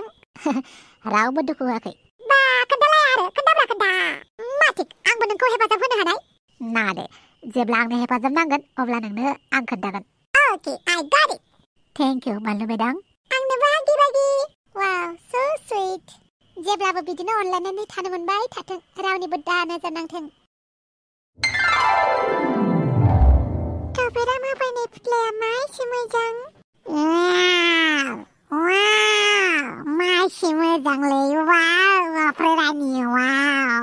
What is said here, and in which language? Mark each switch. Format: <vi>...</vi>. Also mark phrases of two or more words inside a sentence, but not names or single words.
<brx>रावबो दुखु होआखै। बा खोन्थालाय आरो, खोन्थाब्रा खोन्था। मा थिक, आंबो नोंखौ हेफाजाब होनो हानाय? नाङा दे, जेब्ला आंनो हेफाजाब नांगोन अब्ला नोंनो आं खोन्थागोन।</brx> <en>Okay, I got it. thank you</en> <brx>बानलु बेदां। आंनोबो हागि बागि। वाव,</brx> <en>so sweet.</en> <brx>जेब्लाबो बिदिनो अनलायनानै थानो मोनबाय थाथों, रावनिबो दा नोजोर नांथों। थफिराम होफैनाय फुथलाया मा एसे मोजां। मा एसे मोजांलै, वाव, ओमफ्राय रानि, वाव।</brx>